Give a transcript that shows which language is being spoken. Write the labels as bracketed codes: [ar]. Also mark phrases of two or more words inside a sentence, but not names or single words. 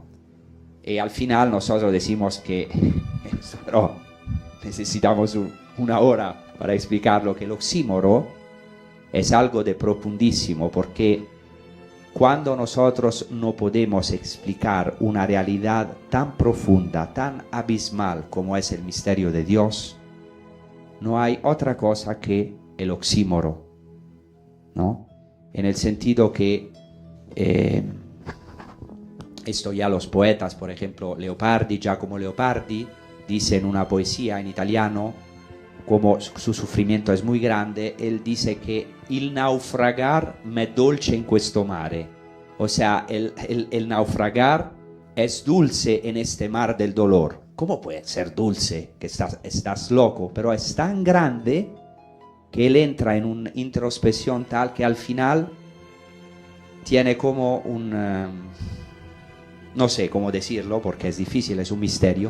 [es] Y al final nosotros decimos que, pero necesitamos una hora para explicarlo, que el oxímoro es algo de profundísimo, porque cuando nosotros no podemos explicar una realidad tan profunda, tan abismal como es el misterio de Dios, no hay otra cosa que el oxímoro, ¿no? En el sentido que esto ya los poetas, por ejemplo, Leopardi, Giacomo Leopardi, dice en una poesía en italiano, como su sufrimiento es muy grande, él dice que [it] il naufragar m'è dolce in questo mare. [es] O sea, el naufragar es dulce en este mar del dolor. ¿Cómo puede ser dulce? Que estás loco, pero es tan grande que él entra en una introspección tal que al final tiene como no sé cómo decirlo porque es difícil, es un misterio.